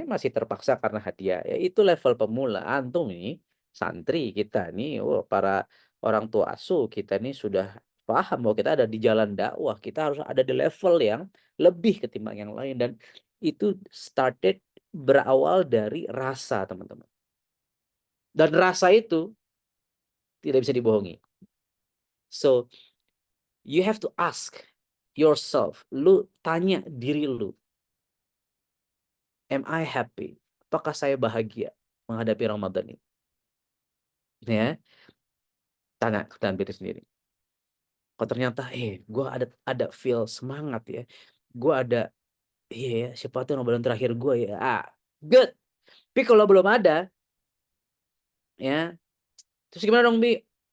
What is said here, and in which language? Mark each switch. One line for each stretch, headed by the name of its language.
Indonesian: Masih terpaksa karena hadiah. Ya, itu level pemula. Antum ini, santri kita nih, para orang tua asuh kita nih sudah paham bahwa kita ada di jalan dakwah, kita harus ada di level yang lebih ketimbang yang lain, dan itu berawal dari rasa, teman-teman. Dan rasa itu tidak bisa dibohongi.
English: So, you have to ask yourself,
Indonesian: lu tanya diri lu,
English: am I happy?
Indonesian: Apakah saya bahagia menghadapi Ramadan ini? Ya, tanya ke dalam diri sendiri. Kalau ternyata, gue ada feel semangat ya, gue ada, iya ya, siapa tuh Ramadan terakhir gue ya, good. Tapi kalau belum ada, ya, terus gimana dong, Bi?